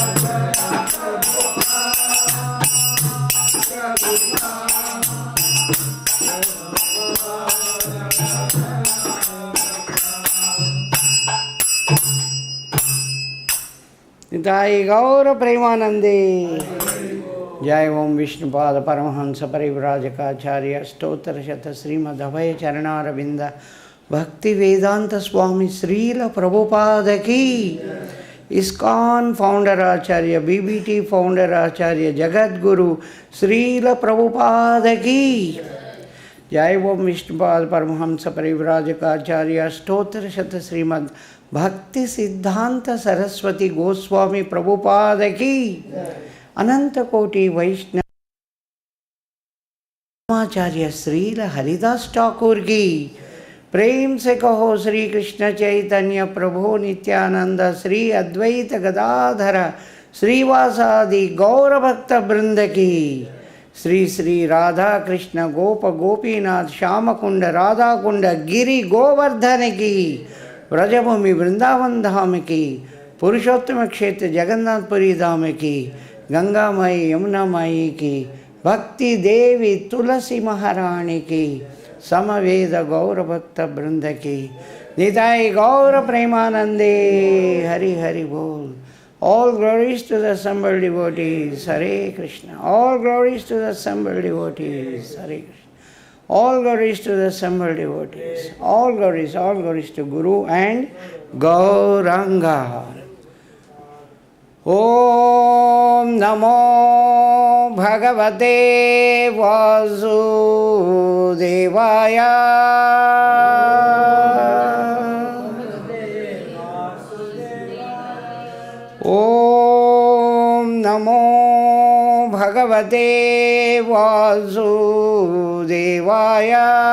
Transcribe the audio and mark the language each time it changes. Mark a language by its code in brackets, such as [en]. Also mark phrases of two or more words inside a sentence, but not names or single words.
[hi] निताई गौर प्रेमानंदे। जय ओम विष्णुपाद परमहंस परिव्राजकाचार्य स्तोत्र शत श्रीमद् अभय चरणारविंद भक्ति वेदांत स्वामी श्रील प्रभुपाद की। ISKCON founder Acharya, BBT founder Acharya, Jagat Guru, Srila Prabhupada ki. जय ओम विष्णुपाद परमहंस परिव्राजक आचार्य स्तोत्र शत श्रीमद् भक्ति सिद्धांत सरस्वती गोस्वामी प्रभुपाद की. अनंत कोटि वैष्णव आचार्य श्रील हरिदास ठाकुर की. प्रेम से कहो श्री कृष्ण चैतन्य प्रभु नित्यानंद श्री अद्वैत गदाधर श्रीवासादि गौर भक्त वृंद की. श्री श्री राधा कृष्ण गोप गोपीनाथ श्याम कुंड राधा कुंड गिरि गोवर्धन की. व्रजभूमि वृंदावन धाम की. पुरुषोत्तम क्षेत्र जगन्नाथपुरी धाम की. गंगा माई यमुना माई की. भक्ति देवी तुलसी महारानी की. समवेद गौर भक्त वृंद की. निताय गौर प्रेमानंदे. हरि हरि बोल. [en] All glories to the assembled devotees. Hare Krishna. All glories to the assembled devotees. Hare Krishna. All glories to the assembled devotees. All glories to Guru and Gauranga. [sa] ॐ नमो भगवते वासुदेवाय. ॐ नमो भगवते वासुदेवाय.